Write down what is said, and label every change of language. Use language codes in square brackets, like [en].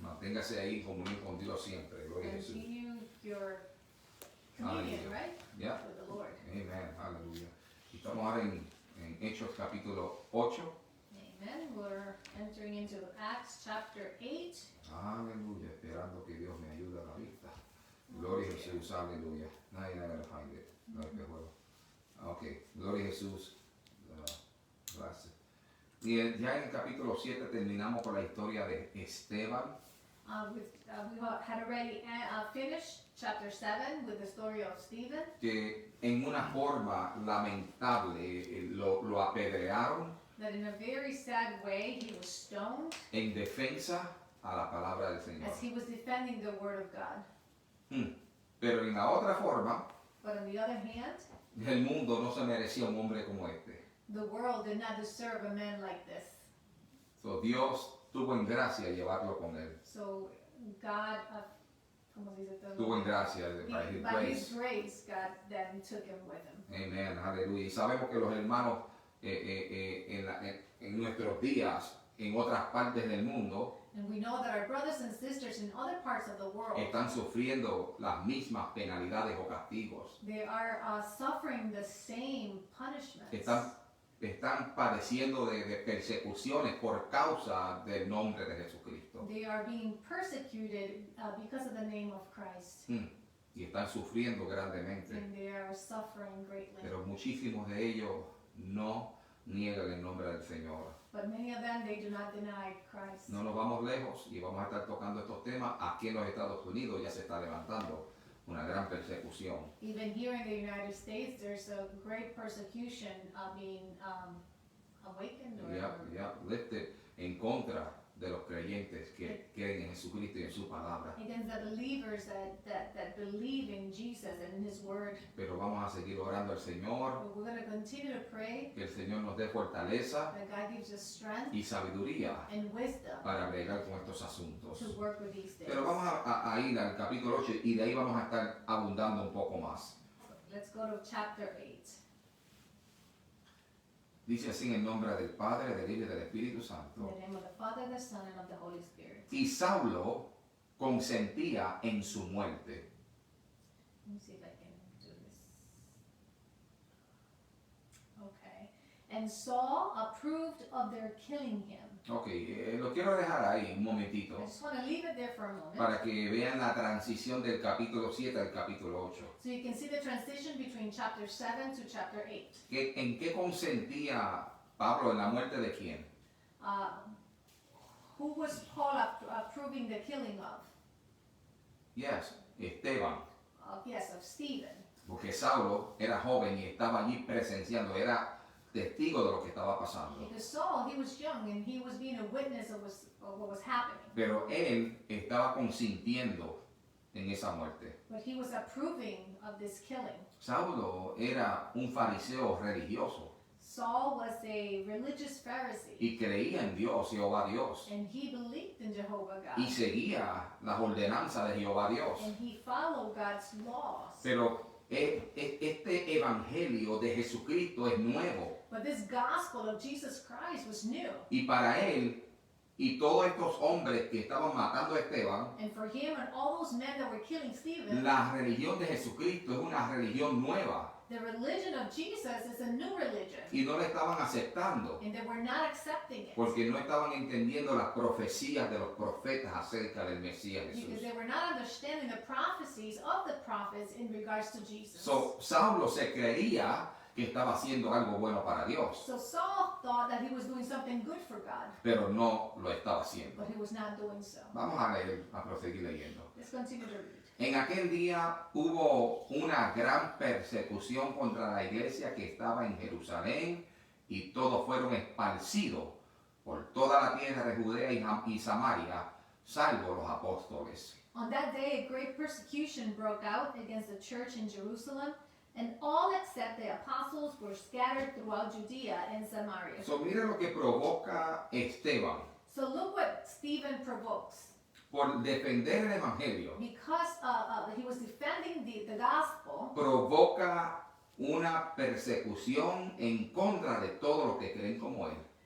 [es] Manténgase ahí en comunión con Dios siempre. Gloria a Jesús. [en] Continue your communion, [es] Aleluya. [en] right? [es] Ya. [en] With the Lord. [es] Amén. Aleluya. Y estamos ahora en Hechos, capítulo 8. [en] Amen. We're entering into Acts chapter 8. [es] Aleluya, esperando que Dios me ayude a la vista. Gloria a Jesús, aleluya. Nadie [en] gonna find it. [es] No hay pejuelo. Ok, gloria a Jesús. Gracias. Y ya en el capítulo 7 terminamos con la historia de Esteban. [en] We had already finished chapter 7 with the story of Stephen. [es] Que en una forma lamentable lo apedrearon [en] That in a very sad way he was stoned [es] en defensa a la palabra del Señor. [en] as he was defending the word of God. [es] Pero en la otra forma, [en] But on the other hand, [es] el mundo no se merecía un hombre como este. [en] the world did not deserve a man like this. [es] So, Dios tuvo en gracia llevarlo con él. [en] So God, [es] ¿cómo se dice? Tuvo en gracia [en] By his grace, God then took him with him. [es] Amén, aleluya. Y sabemos que los hermanos en nuestros días en otras partes del mundo [en] And we know that our brothers and sisters in other parts of the world, [es] están sufriendo las mismas penalidades o castigos. [en] they are suffering the same punishments. [es] Están padeciendo de persecuciones por causa del nombre de Jesucristo. [en] They are being persecuted because of the name of Christ. [es] Y están sufriendo grandemente. [en] And they are suffering greatly. [es] Pero muchísimos de ellos no niegan el nombre del Señor. [en] But many of them, they do not deny Christ. [es] No nos vamos lejos y vamos a estar tocando estos temas. Aquí en los Estados Unidos ya se está levantando una gran persecución. [en] Even here in the United States, there's a great persecution being awakened or [es] Lifted en contra de los creyentes que creen en Jesucristo y en su palabra. [en] against the believers that believe in Jesus and in His Word. [es] Pero vamos a seguir orando al Señor, [en] But we're going to continue to pray [es] que el Señor nos dé fortaleza [en] that God gives us strength [es] y sabiduría [en] and wisdom [es] para bregar con estos asuntos. [en] to work with these things. [es] Pero vamos a ir al capítulo 8 y de ahí vamos a estar abundando un poco más. [en] Let's go to chapter 8. [es] Dice así en el nombre del Padre, del Hijo y del Espíritu [en] In [es] Santo. [en] the name of the Father, the Son, and of the Holy Spirit. [es] Y Saulo consentía en su muerte. [en] Let me see if I can do this. Okay. And Saul approved of their killing him. [es] Ok, lo quiero dejar ahí un momentito [en] I just want to leave it there for a moment. [es] para que vean la transición del capítulo 7 al capítulo 8. [en] So you can see the transition between chapter 7 to chapter 8. [es] ¿En qué consentía Pablo en la muerte de quién? [en] Who was Paul approving the killing of? Yes, Esteban. Yes, of Stephen. [es] Porque Saulo era joven y estaba allí presenciando, era testigo de lo que estaba pasando. [en] Because Saul, he was young and he was being a witness of what was happening. [es] Pero él estaba consintiendo en esa muerte. [en] But he was approving of this killing. [es] Saulo era un fariseo religioso [en] Saul was a religious Pharisee. [es] y creía en Dios, Jehová Dios, [en] And he believed in Jehovah [es] y [en] God. [es] seguía las ordenanzas de Jehová Dios. [en] And he followed God's laws. [es] Pero este evangelio de Jesucristo es nuevo [en] But this gospel of Jesus Christ was new. [es] y para él y todos estos hombres que estaban matando a Esteban, [en] And for him and all those men that were killing Stephen, [es] la religión de Jesucristo es una religión nueva [en] the religion of Jesus is a new religion. [es] y no la estaban aceptando [en] And they were not accepting it. [es] porque no estaban entendiendo las profecías de los profetas acerca del Mesías [en] Because [es] Jesús. [en] they were not understanding the prophecies of the prophets in regards to Jesus. [es] So, Saulo se creía que estaba haciendo algo bueno para Dios, [en] So Saul thought that he was doing something good for God, [es] pero no lo estaba haciendo. [en] but he was not doing so. [es] Vamos a leer, a proseguir leyendo. [en] Let's continue to read. [es] En aquel día hubo una gran persecución contra la iglesia que estaba en Jerusalén y todos fueron esparcidos por toda la tierra de Judea y Samaria, salvo los apóstoles. [en] On that day, a great persecution broke out against the church in Jerusalem, and all except the apostles were scattered throughout Judea and Samaria. [es] So, mire lo que provoca Esteban [en] So look what Stephen provokes. [es] por defender el evangelio. [en] Because he was defending the gospel, [es] Provoca una persecución en contra de todos los que creen como él.